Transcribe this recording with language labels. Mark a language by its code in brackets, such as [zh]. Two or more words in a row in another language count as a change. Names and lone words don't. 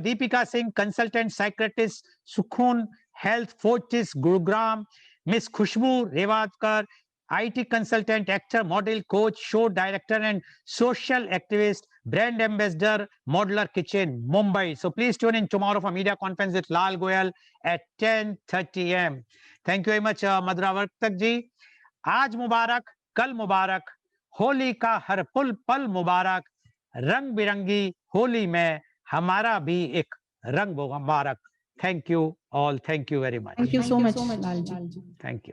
[en] Deepika Singh, Consultant Psychiatrist, Sukhun Health Fortis, Gurugram, Miss Khushbu Rewakar, IT consultant, actor, model, coach, show director, and social activist, brand ambassador, Modular Kitchen, Mumbai. So please tune in tomorrow for media conference with Lal Goyal at 10:30 a.m. Thank you very much, मधुरा वर्तक जी। [hi] आज मुबारक, कल मुबारक, होली का हर पल मुबारक, रंग बिरंगी होली में हमारा भी एक रंग मुबारक। [en] Thank you all. Thank you very much. Thank you so much, Lalji. Thank you.